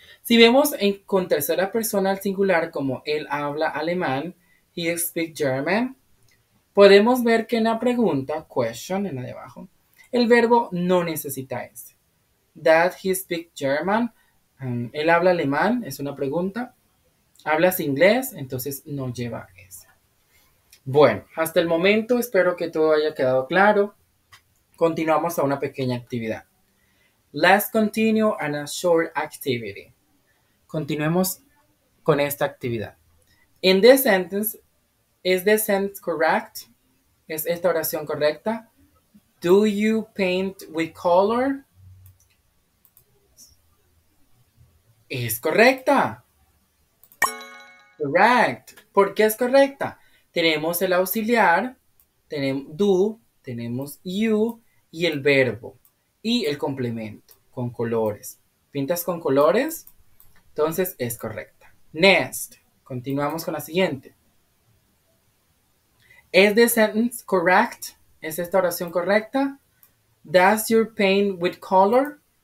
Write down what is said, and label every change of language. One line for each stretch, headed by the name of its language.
Spanish: Si vemos con tercera persona al singular como él habla alemán,
English: he speaks German,
Spanish: podemos ver que en la pregunta, question, en la de abajo, el verbo no necesita S.
English: That he speaks German,
Spanish: él habla alemán, es una pregunta. ¿Hablas inglés? Entonces no lleva S. Bueno, hasta el momento espero que todo haya quedado claro. Continuamos a una pequeña actividad.
English: Let's continue on a short activity.
Spanish: Continuemos con esta actividad.
English: In this sentence, is the sentence correct?
Spanish: ¿Es esta oración correcta?
English: Do you paint with color?
Spanish: Es correcta.
English: Correct.
Spanish: ¿Por qué es correcta? Tenemos el auxiliar, tenemos do, tenemos you y el verbo y el complemento con colores. ¿Pintas con colores? Entonces es correcta.
English: Next.
Spanish: Continuamos con la siguiente.
English: ¿Is the sentence correct?
Spanish: ¿Es esta oración correcta?
English: Does your paint with color?